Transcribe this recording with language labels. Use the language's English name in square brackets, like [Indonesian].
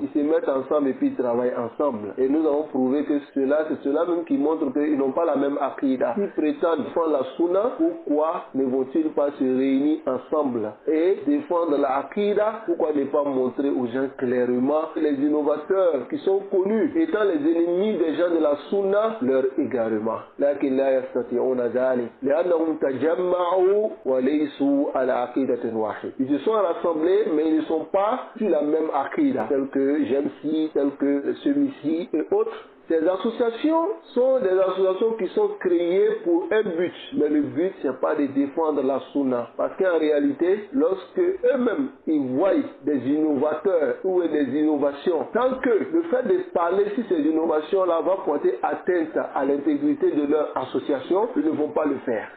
[French] Ils se mettent ensemble et puis ils travaillent ensemble. Et nous avons prouvé que c'est cela même qui montre qu'ils n'ont pas la même aqidah. S'ils prétendent défendre la sunna, pourquoi ne vont-ils pas se réunir ensemble et défendre la aqidah? Pourquoi ne pas montrer aux gens clairement que les innovateurs qui sont connus étant les ennemis des gens de la sunna, leur égarement. [Arabic] لكن لا يستطيعون ذلك لأنهم تجمعوا وليسوا على عقيدة واحدة. [French] Ils se sont rassemblés mais ils ne sont pas sur la même aqidah, tel que Jemsi, tel que celui-ci et autres. Ces associations sont des associations qui sont créées pour un but. Mais le but, ce n'est pas de défendre la sunna. Parce qu'en réalité, lorsque eux-mêmes, ils voient des innovateurs ou des innovations, tant que le fait de parler sur ces innovations-là va porter atteinte à l'intégrité de leur association, ils ne vont pas le faire.